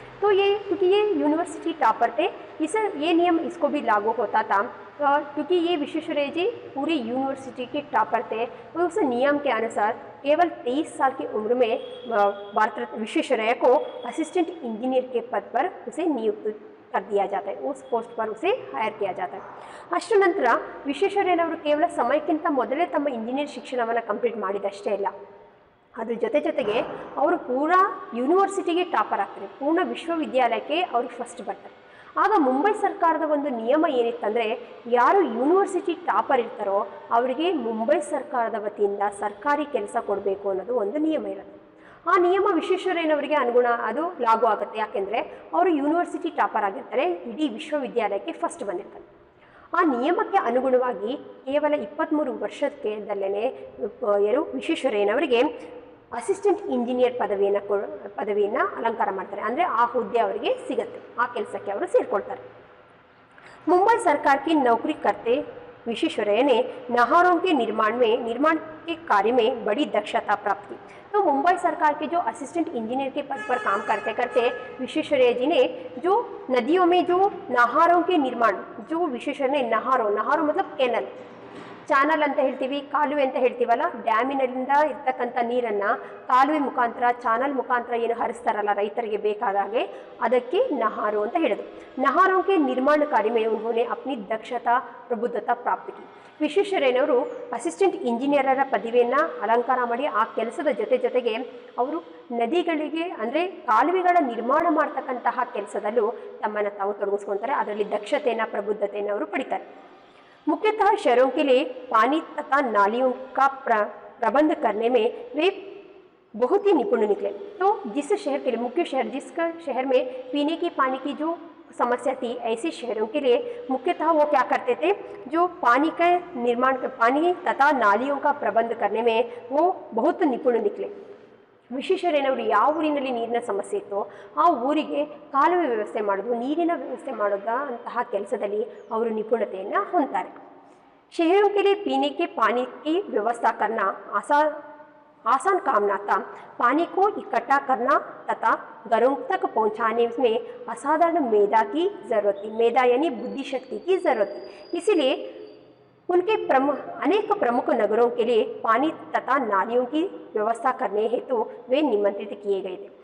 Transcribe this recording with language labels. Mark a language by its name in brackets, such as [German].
[Hindi] तो ये क्योंकि ये यूनिवर्सिटी टॉपर थे, ये नियम इसको भी लागू होता था. और क्योंकि ये विश्वेश्वरैया जी पूरी यूनिवर्सिटी के टॉपर थे, तो उस नियम के अनुसार केवल 23 साल की उम्र में विश्वेश्वरैया को असिस्टेंट इंजीनियर के पद पर उसे नियुक्त कर दिया जाता है, उस पोस्ट पर उसे हायर किया जाता है. [Kannada] ಅಷ್ಟು ನಂತರ ವಿಶ್ವೇಶ್ವರಯ್ಯನವರು ಕೇವಲ ಸಮಯಕ್ಕಿಂತ ಮೊದಲೇ ತಮ್ಮ ಇಂಜಿನಿಯರ್ ಶಿಕ್ಷಣವನ್ನು ಕಂಪ್ಲೀಟ್ ಮಾಡಿದಷ್ಟೇ ಇಲ್ಲ, ಅದ್ರ ಜೊತೆಗೆ ಅವರು ಪೂರಾ ಯೂನಿವರ್ಸಿಟಿಗೆ ಟಾಪರ್ ಆಗ್ತಾರೆ, ಪೂರ್ಣ ವಿಶ್ವವಿದ್ಯಾಲಯಕ್ಕೆ ಅವರು ಫಸ್ಟ್ ಬರ್ತಾರೆ. ಆಗ ಮುಂಬೈ ಸರ್ಕಾರದ ಒಂದು ನಿಯಮ ಏನಿತ್ತಂದರೆ, ಯಾರು ಯೂನಿವರ್ಸಿಟಿ ಟಾಪರ್ ಇರ್ತಾರೋ ಅವರಿಗೆ ಮುಂಬೈ ಸರ್ಕಾರದ ವತಿಯಿಂದ ಸರ್ಕಾರಿ ಕೆಲಸ ಕೊಡಬೇಕು ಅನ್ನೋದು ಒಂದು ನಿಯಮ ಇರುತ್ತೆ. ಆ ನಿಯಮ ವಿಶ್ವೇಶ್ವರಯ್ಯನವರಿಗೆ ಅದು ಲಾಗು ಆಗುತ್ತೆ. ಯಾಕೆಂದರೆ ಅವರು ಯೂನಿವರ್ಸಿಟಿ ಟಾಪರ್ ಆಗಿರ್ತಾರೆ, ಇಡೀ ವಿಶ್ವವಿದ್ಯಾಲಯಕ್ಕೆ ಫಸ್ಟ್ ಬಂದಿರ್ತಾರೆ. ಆ ನಿಯಮಕ್ಕೆ ಅನುಗುಣವಾಗಿ ಕೇವಲ 23 ವರ್ಷದಲ್ಲೇ ವಿಶ್ವೇಶ್ವರಯ್ಯನವರಿಗೆ ಅಸಿಸ್ಟೆಂಟ್ ಇಂಜಿನಿಯರ್ ಪದವಿಯನ್ನು ಅಲಂಕಾರ ಮಾಡ್ತಾರೆ. ಅಂದರೆ ಆ ಹುದ್ದೆ ಅವರಿಗೆ ಸಿಗುತ್ತೆ, ಆ ಕೆಲಸಕ್ಕೆ ಅವರು ಸೇರಿಕೊಳ್ತಾರೆ. [Hindi] मुंबई सरकार की नौकरी करते विश्वेश्वरैया ने नहरों के निर्माण के कार्य में बड़ी दक्षता प्राप्त की. तो मुंबई सरकार के जो असिस्टेंट इंजीनियर के पद पर काम करते करते विश्वेश्वरैया जी ने जो नदियों में जो नहरों के निर्माण, जो विश्वेश्वरಯ್ಯ ने नहरों मतलब कैनल, [Kannada] ಚಾನಲ್ ಅಂತ ಹೇಳ್ತೀವಿ, ಕಾಲುವೆ ಅಂತ ಹೇಳ್ತೀವಲ್ಲ, ಡ್ಯಾಮಿನಿಂದ ಇರ್ತಕ್ಕಂಥ ನೀರನ್ನು ಕಾಲುವೆ ಮುಖಾಂತರ, ಚಾನಲ್ ಮುಖಾಂತರ ಏನು ಹರಿಸ್ತಾರಲ್ಲ ರೈತರಿಗೆ ಬೇಕಾದ ಹಾಗೆ, ಅದಕ್ಕೆ ನಹಾರು ಅಂತ ಹೇಳಿದ್ರು. [Hindi] ನಹಾರೋं के निर्माण कार्य में उन्होंने अपनी दक्षता प्रबुद्धता प्राप्त की. [Kannada] ವಿಶ್ವೇಶ್ವರಯ್ಯನವರು ಅಸಿಸ್ಟೆಂಟ್ ಇಂಜಿನಿಯರರ ಪದವಿಯನ್ನು ಅಲಂಕಾರ ಮಾಡಿ ಆ ಕೆಲಸದ ಜೊತೆಗೆ ಅವರು ನದಿಗಳಿಗೆ ಅಂದರೆ ಕಾಲುವೆಗಳ ನಿರ್ಮಾಣ ಮಾಡ್ತಕ್ಕಂತಹ ಕೆಲಸದಲ್ಲೂ ತಮ್ಮನ್ನು ತಾವು ತೊಡಗಿಸ್ಕೊತಾರೆ. ಅದರಲ್ಲಿ ದಕ್ಷತೆಯನ್ನು ಪ್ರಬುದ್ಧತೆಯನ್ನು ಅವರು ಪಡಿತಾರೆ. [Hindi] मुख्यतः शहरों के लिए पानी तथा नालियों का प्रबंध करने में वे बहुत ही निपुण निकले. तो जिस शहर के लिए मुख्य शहर, जिस शहर में पीने की पानी की जो समस्या थी, ऐसे शहरों के लिए मुख्यतः वो क्या करते थे, जो पानी का निर्माण, पानी तथा नालियों का प्रबंध करने में वो बहुत निपुण निकले. [Kannada] ವಿಶ್ವೇಶ್ವರಯ್ಯನವರು ಯಾವ ಊರಿನಲ್ಲಿ ನೀರಿನ ಸಮಸ್ಯೆ ಇತ್ತೋ ಆ ಊರಿಗೆ ಕಾಲುವೆ ವ್ಯವಸ್ಥೆ ಮಾಡೋದು, ನೀರಿನ ವ್ಯವಸ್ಥೆ ಮಾಡೋದಂತಹ ಕೆಲಸದಲ್ಲಿ ಅವರು ನಿಪುಣತೆಯನ್ನು ಹೊಂದ್ತಾರೆ. [Hindi] शहरों के लिए पीने के पानी की व्यवस्था करना आसान काम न था. पानी को इकट्ठा करना तथा घरों तक पहुंचाने में असाधारण मेधा की जरूरत थी. मेधा यानी बुद्धि शक्ति की जरूरत थी. इसीलिए उनके अनेक प्रमुख नगरों के लिए पानी तथा नालियों की व्यवस्था करने हेतु वे निमंत्रित किए गए थे.